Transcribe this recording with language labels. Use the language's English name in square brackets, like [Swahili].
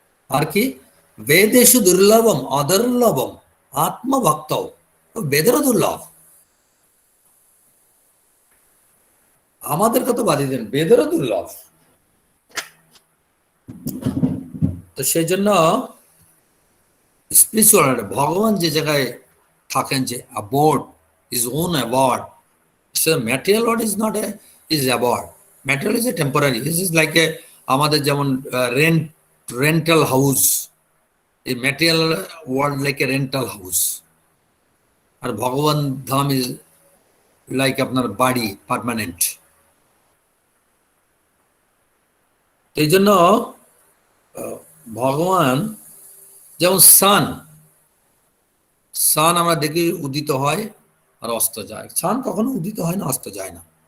[Bangla] আর কি [Sanskrit] বেদেশু দুর্লভম অদুর্লভম আত্মভক্ত, [Bangla] বেদেরও দুর্লভ, আমাদের কথা বাদই দেন, বেদেরও দুর্লভ। তো সেই জন্য স্পিরিচুয়াল ভগবান যে জায়গায় থাকেন, যে aboard, [English] his own abode. So material world is not a is abode. Material is a temporary. This is like a [Bangla] আমাদের যেমন [English] rental house. A material world like a rental house. [Bangla] আর ভগবান ধাম [English] is like [Bangla] আপনার বাড়ি, permanent. এই জন্য ভগবান যেমন সান আমরা দেখি উদিত হয় আর অস্ত যায়, সান কখনো উদিত হয় না, অস্ত যায় না।